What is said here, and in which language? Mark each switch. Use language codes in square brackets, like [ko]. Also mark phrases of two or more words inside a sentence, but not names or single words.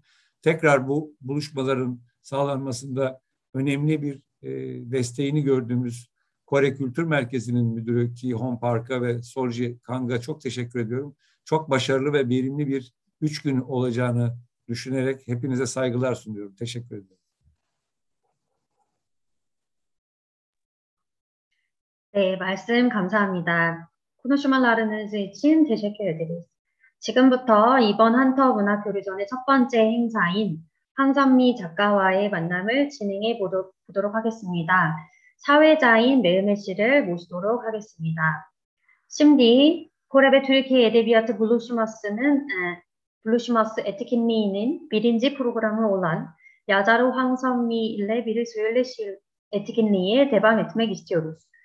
[tr] Tekrar bu buluşmaların sağlanmasında önemli bir desteğini gördüğümüz Kore Kültür Merkezi'nin müdürü Ki Hon Park'a ve Solji Kang'a çok teşekkür ediyorum. Çok başarılı ve verimli bir 3 gün olacağını düşünerek hepinize saygılar sunuyorum. Teşekkür ederim. [ko] 네, 말씀 감사합니다. [tr] Konuşmalarınız için teşekkür ederiz. [ko] 지금부터 이번 한터 문화교류전의 첫 번째 행사인 황선미 작가와의 만남을 진행해 보도록 하겠습니다. 사회자인 메흐메 씨를 모시도록 하겠습니다. [tr] Şimdi Kore Türkiye Edebiyatı Buluşması etkinliğinin birinci programı olan yazar 황선미 ile bir söyleşi etkinliğe devam etmek istiyoruz.